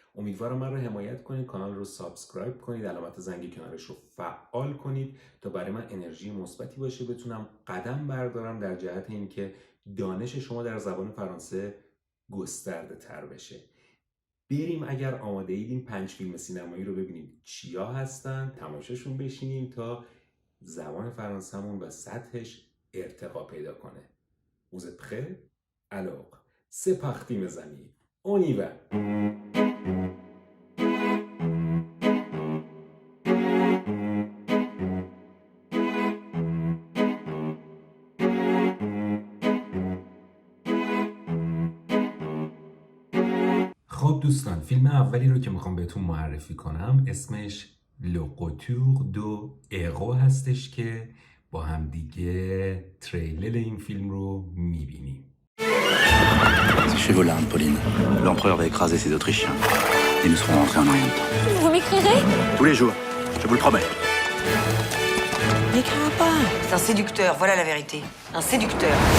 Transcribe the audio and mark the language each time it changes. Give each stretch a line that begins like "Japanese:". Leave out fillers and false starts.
Persian: امیدوارم من رو حمایت کنید، کانال رو سابسکرایب کنید، علامت زنگ کنارش رو فعال کنید تا برای من انرژی مثبتی باشه بتونم قدم بردارم در جهت اینکه دانش شما در زبان فرانسه گسترده تر بشه. بریم اگر آماده اید این 5 فیلم سینمایی رو ببینیم چیا هستن، تماشاشون بشینیم تا زبان فرانسه‌مون و سطحش ارتقا پیدا کنه.
French: Vous êtes prêts? Alors, c'est parti mes amis. On y va.
Persian: خب دوستان، فیلم اولی رو که میخوام بهتون معرفی کنم اسمش Le Retour de Héros هستش که با هم دیگه تریلر این فیلم رو میبینیم.
French: C'est chez Volinde, Pauline. L'empereur va écraser ses Autrichiens. Et nous serons rentrés en rien de temps. Vous m'écrirez? Tous les jours, je vous le promets. N'écrira pas. C'est un séducteur, voilà la vérité. Un séducteur.